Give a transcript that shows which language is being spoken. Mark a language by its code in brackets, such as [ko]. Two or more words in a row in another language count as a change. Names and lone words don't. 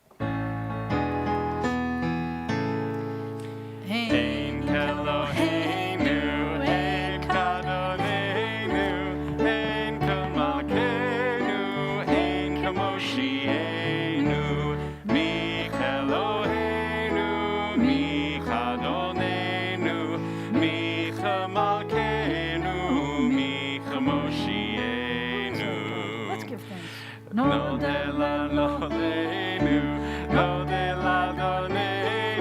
[he] אין כאלהינו אין כאדונינו אין כמלכנו אין כמושיענו מי כאלהינו מי כאדונינו מי כמלכנו מי כמושיענו. [en] Let's give thanks. No de la no de nu, no de la do ne.